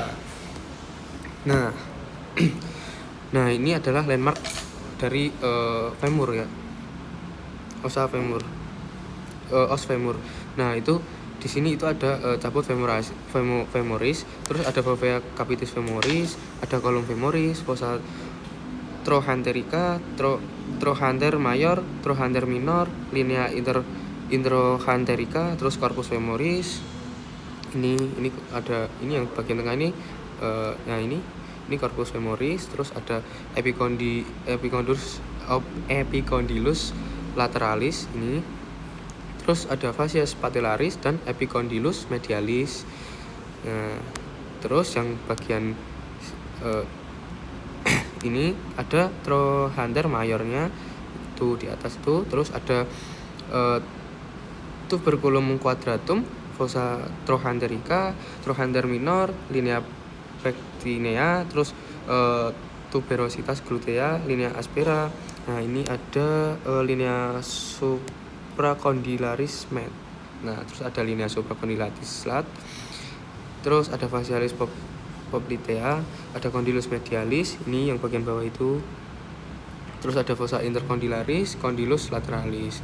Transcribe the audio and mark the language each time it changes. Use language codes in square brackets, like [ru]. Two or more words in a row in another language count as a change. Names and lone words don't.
[id] Nah, nah ini adalah landmark dari femur ya, osa femur, os femur. Nah, itu di sini itu ada [la] cabut femoris, [id] terus ada [la] fovea capitis femoris, [id] ada [la] column femoris, fossa trochanterica, trochanter mayor, trochanter minor, linea intertrochanterica, [id] terus [la] corpus femoris. [id] Ini ada ini yang bagian tengah ini. Nah, ini [la] corpus femoris, [id] terus ada [la] epicondylus lateralis [id] ini. Terus ada [la] fascias patellaris [id] dan [la] epicondylus medialis. [id] Nah, terus yang bagian ini ada trochanter mayornya itu di atas itu. Terus ada [la] tuberculum quadratum, fossa trochanterica, trochanter minor, linea pectinea, terus tuberositas glutea, linea aspera. [id] Nah, ini ada [la] linea supracondylaris med. [id] Nah, terus ada [la] linea supracondylaris lat. [id] Terus ada [la] facialis poplitea, [id] ada [la] condylus medialis, [id] ini yang bagian bawah itu. Terus ada [la] fossa intercondylaris, condylus lateralis.